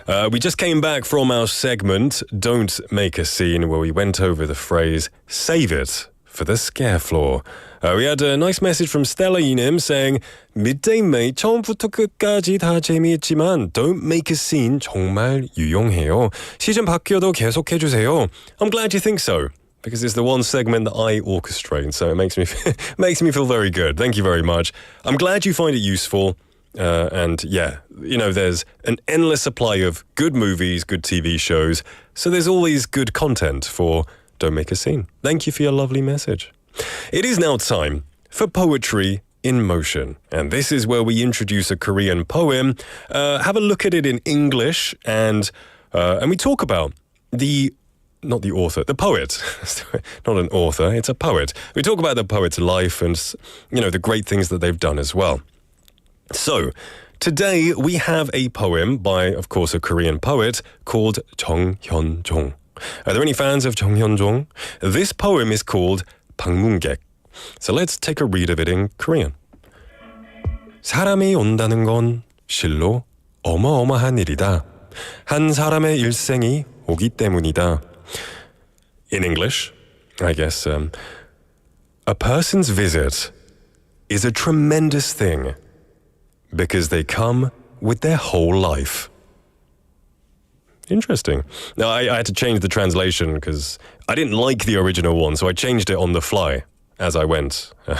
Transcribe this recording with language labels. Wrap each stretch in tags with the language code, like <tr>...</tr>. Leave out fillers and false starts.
<en>We just came back from our segment, Don't Make a Scene, where we went over the phrase, save it for the scare floor. We had a nice message from Stella Yinim saying, Midday Mate</en> <ko>처음부터 끝까지 다 재미있지만</ko> <en>Don't Make a Scene</en> <ko>정말 유용해요. 시즌 바뀌어도 계속해주세요.</ko> <en>I'm glad you think so. Because it's the one segment that I orchestrate, so it makes me feel very good. Thank you very much. I'm glad you find it useful. And yeah, you know, there's an endless supply of good movies, good TV shows. So there's always good content for Don't Make a Scene. Thank you for your lovely message. It is now time for Poetry in Motion. And this is where we introduce a Korean poem, have a look at it in English, and we talk about not the author, the poet. Not an author, it's a poet. We talk about the poet's life and, you know, the great things that they've done as well. So, today we have a poem by, of course, a Korean poet called Jung Hyun-jong. Are there any fans of Jung Hyun-jong? This poem is called 방문객. So let's take a read of it in Korean.</en> <ko>사람이 온다는 건 실로 어마어마한 일이다. 한 사람의 일생이 오기 때문이다.</ko> <en>In English, I guess, a person's visit is a tremendous thing because they come with their whole life. Interesting. Now, I had to change the translation because I didn't like the original one, so I changed it on the fly as I went.</en>